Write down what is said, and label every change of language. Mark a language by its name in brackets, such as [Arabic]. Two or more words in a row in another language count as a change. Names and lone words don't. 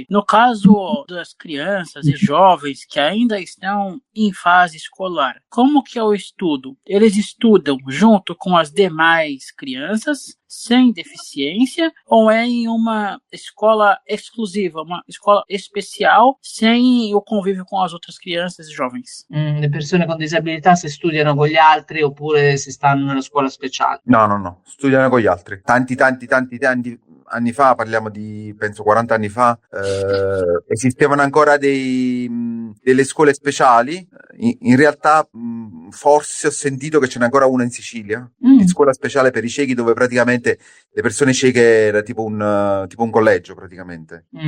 [Portuguese] No caso das crianças e jovens que ainda estão em fase escolar, como que é o estudo? Eles estudam junto com as demais crianças sem deficiência ou é em uma escola exclusiva, uma escola especial sem o convívio com as outras crianças e jovens? [Italian] Le persone con disabilità se studiano con gli altri oppure se stanno nella scuola speciale? No, studiano con gli altri. Tanti anni fa, parliamo di penso 40 anni fa, esistevano ancora delle scuole speciali. In realtà forse ho sentito che ce n'è ancora una in Sicilia, di scuola speciale per i ciechi, dove praticamente le persone cieche era tipo un collegio praticamente.